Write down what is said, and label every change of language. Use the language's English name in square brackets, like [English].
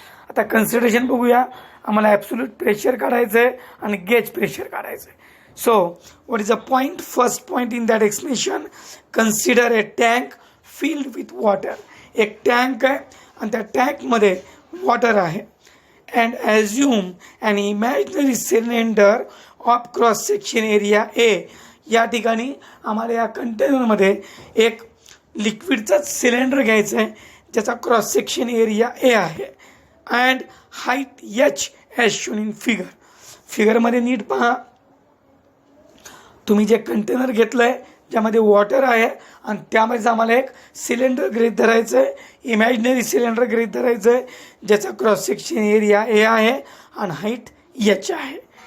[Marathi] आता कन्सिडरेशन बघूया। आम्हाला ॲब्सोल्यूट प्रेशर काढायचं आहे आणि गेज प्रेशर काढायचं आहे। [English] So what is a point, first point in that explanation, consider a tank filled with water. [Marathi] एक टँक आहे आणि त्या टँकमध्ये वॉटर आहे। [English] and assume an imaginary cylinder of cross section area A। [Marathi] या ठिकाणी आम्हाला या कंटेनरमध्ये एक लिक्विडचा सिलेंडर घ्यायचा आहे ज्याचा क्रॉस सेक्शन एरिया A आहे [English] And height h as shown in figure. [Marathi] फिगरमध्ये नीट पहा, तुम्ही जे कंटेनर घेतलं आहे ज्यामध्ये वॉटर आहे आणि त्यामध्ये आम्हाला एक सिलेंडर गृहीत धरायचं आहे, इमॅजिनरी सिलेंडर गृहीत धरायचं आहे ज्याचा क्रॉस सेक्शन एरिया ए आहे आणि हाईट h आहे।